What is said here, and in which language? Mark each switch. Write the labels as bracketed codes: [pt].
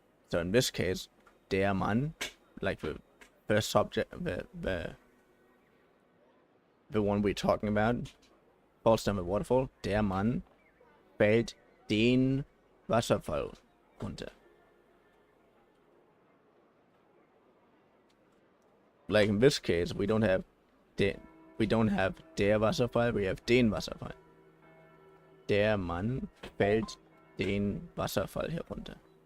[en] So in this case, [de] der Mann, [en] like the first subject, the one we're talking about, falls down the waterfall. [de] Der Mann fällt den Wasserfall runter. [en] Like in this case, we don't have [de] der Wasserfall, [en] we have [de] den Wasserfall. Der Mann fällt den Wasserfall herunter.